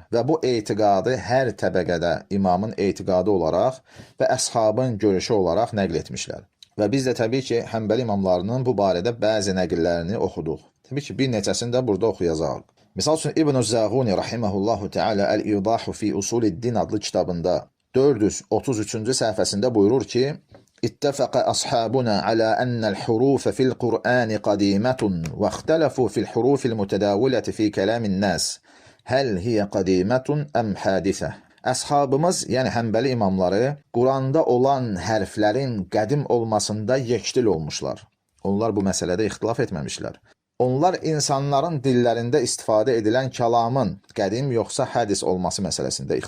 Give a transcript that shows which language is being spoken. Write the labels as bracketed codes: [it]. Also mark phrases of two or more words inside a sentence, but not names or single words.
[az] Və bu etiqadı hər təbəqədə imamın etiqadı olaraq və əshabın görüşü olaraq nəql etmişlər. Və biz də təbii ki, Həmbəli imamlarının bu barədə bəzi nəqillərini oxuduq. Təbii ki, bir neçəsini də burada oxuyacaq. Misal üçün İbn-i Zəğuni rahiməhullahu teala Əl-İdahu fi Usulid-Din adlı kitabında 433-cü səhifəsində buyurur ki, [ar] اتفق أصحابنا على أن الحروف في القرآن قديمة واختلفوا في الحروف المتداولة في كلام الناس هل هي قديمة أم حادثة. [az] Əshabımız, yəni Həmbəli imamları, Quranda olan hərflərin qədim olmasında yekdil olmuşlar. Onlar bu məsələdə ixtilaf etməmişlər. Onlar insanların dillərində istifadə edilən kəlamın qədim yoxsa hədis olması məsələsində ixtilaf etmişlər.